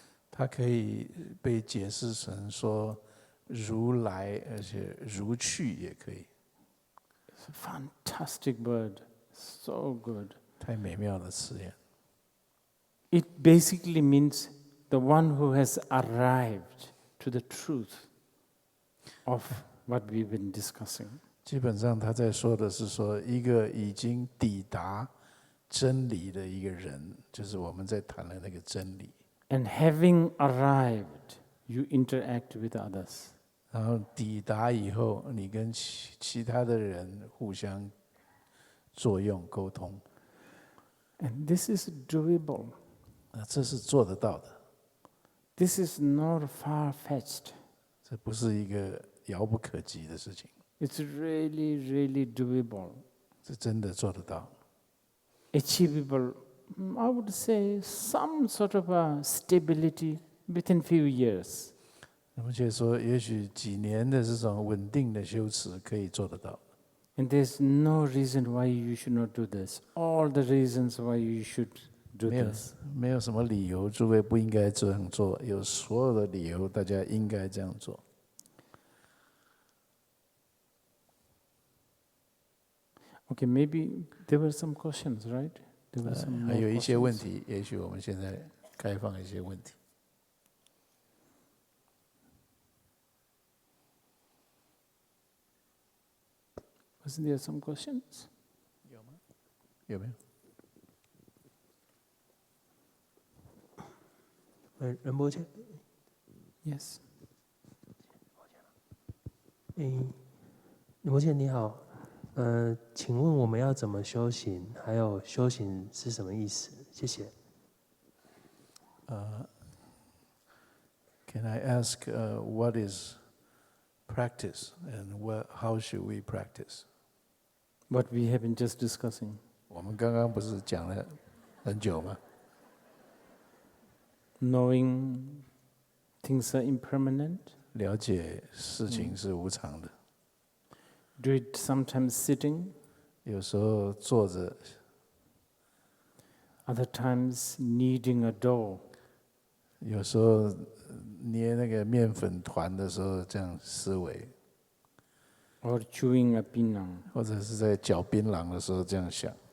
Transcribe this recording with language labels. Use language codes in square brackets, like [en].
[zh] 它可以被解释成说如来，而且如去也可以。 [en] It's a fantastic word, so good. [zh] 太美妙的词眼。 [en] It basically means the one who has arrived to the truth of what we've been discussing. [zh] 基本上他在说的是说，一个已经抵达真理的一个人，就是我们在谈的那个真理。 [en] And having arrived, you interact with others. [zh] 然后抵达以后，你跟其他的人互相作用沟通。 [en] And this is doable. [zh] 这是做得到的。 [en] This is not far-fetched. [zh] 这不是一个遥不可及的事情。 [en] It's really, really doable. [zh] 这真的做得到。 [en] Achievable, I would say, some sort of a stability within few years. [zh] 而且说，也许几年的这种稳定的修持可以做得到。 [en] And there's no reason why you should not do this. All the reasons why you should do [zh] 没有 [en] this. [zh] 没有什么理由，诸位不应该这样做。有所有的理由，大家应该这样做。 [en] Okay, maybe there were some questions, right? There were some [zh] 还 [en] more [zh] 有一些问 [en] questions. [zh] 题，也许我们现在开放一些问题。 [en] Wasn't there some questions? [zh] 有没有？仁波切， [en] Yes. [zh] 仁波切你好，请问我们要怎么修行？还有修行是什么意思？谢谢。 [en] Can I ask what is practice and how should we practice? What we have been just discussing. [zh] 我们刚刚不是讲了很久吗？ [en] Knowing things are impermanent. [zh] 了解事情是无常的， [en] Do it sometimes sitting, [zh] 有时候坐着， [en] other times kneading a dough. [zh] 有时候捏那个面粉团的时候这样思维， [en] Or chewing a pinang. 或者是在嚼槟榔的时候这样想。